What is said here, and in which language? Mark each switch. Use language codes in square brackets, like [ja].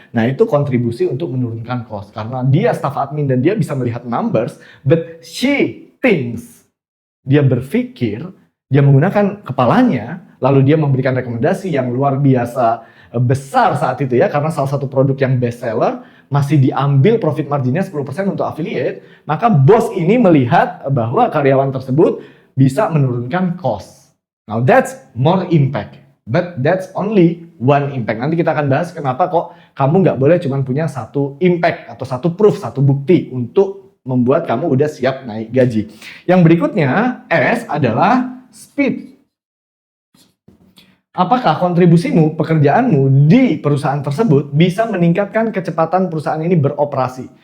[id] Nah itu kontribusi untuk menurunkan cost, karena dia staff admin dan dia bisa melihat numbers, [en] but she thinks, [id] dia berpikir, dia menggunakan kepalanya, lalu dia memberikan rekomendasi yang luar biasa besar saat itu ya, karena salah satu produk yang best seller, masih diambil profit marginnya 10% untuk affiliate, maka bos ini melihat bahwa karyawan tersebut bisa menurunkan cost. [en] Now that's more impact, but that's only one impact. [id] Nanti kita akan bahas kenapa kok kamu nggak boleh cuma punya satu impact atau satu proof, satu bukti untuk membuat kamu udah siap naik gaji. Yang berikutnya, S adalah speed. Apakah kontribusimu, pekerjaanmu di perusahaan tersebut bisa meningkatkan kecepatan perusahaan ini beroperasi?